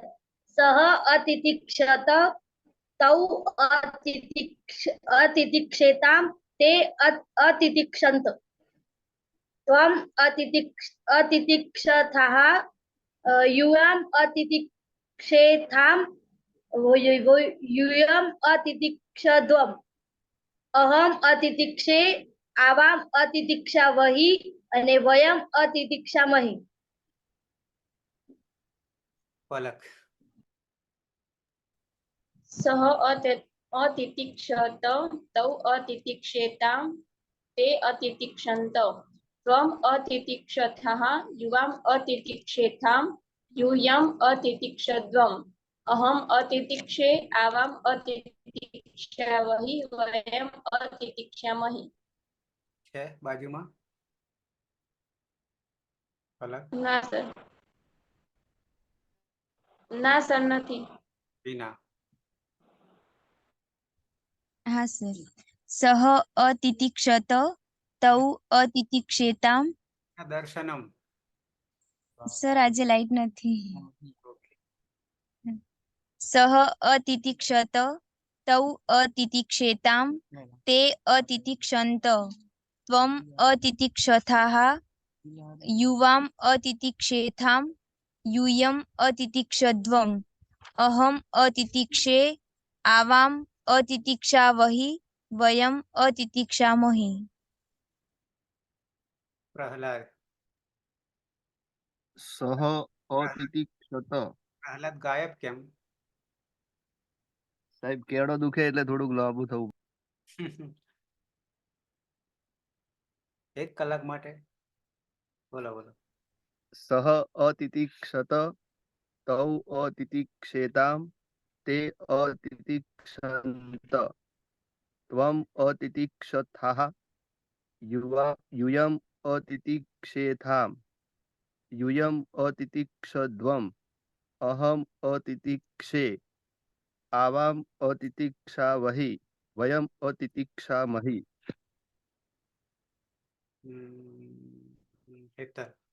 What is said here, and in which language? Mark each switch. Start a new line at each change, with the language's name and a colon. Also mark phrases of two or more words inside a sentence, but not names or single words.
Sanskrit: सह अतितिक्षत तौ अतितिक्षेताम ते अतितिक्षन्त त्वम् अतितिक्षथः युवाम् अतितिक्षेथाम यूयम् अतितिक्षध्वम् अहम अतितिक्षे आवाम अतितिक्षावहि અને વયમ અતિતિક્ષામહિ।
Gujarati: पलक
Sanskrit: સહ અતિતિક્ષત તૌ અતિતિક્ષેતામ તે અતિતિક્ષન્ત ત્વમ અતિતિક્ષથઃ યુવામ અતિતિક્ષેથામ यूयम् अतितिक्षध्वम् अहम् अतितिक्षे आवाम् अतितिक्षावहि वयम् अतितिक्षामहि।
Gujarati: છે બાજુમાં પલક ના સર નથી। વિના
Hindi: हाँ सर।
Sanskrit: सः अतितिक्षत तौ अतितिक्षेताम
Gujarati: दर्शनम સર આજે લાઈટ નથી. ઓકે.
Sanskrit: સહ અતિતિક્ષત તૌ અતિતિક્ષેતામ તે અતિતિક્ષંત ત્વમ અતિતિક્ષથાઃ યુવામ અતિતિક્ષેથામ यूयम अतितिक्षध्वम् अहम अतितिक्षे आवाम अतितिक्षावहि वयम अतितिक्षामहि.
Gujarati: પ્રહલાદ
Sanskrit: સહ અતિતિક્ષત.
Gujarati: પ્રહલાદ ગાયબ કેમ? સાહેબ કેળો દુખે એટલે થોડુંક લાંબુ થવું. 1 કલાક માટે બોલો બોલો.
Sanskrit: સહ અતિતિક્ષત તૌ અતિતિક્ષેતામ તે અતિતિક્ષંત ત્વમ અતિતિક્ષથાઃ યુયમ અતિતિક્ષેથામ यूयम अतितिक्षध्वम् अहम अतितिक्षे आवाम अतितिक्षावहि वयम अतितिक्षामहि.
Gujarati: હેતલ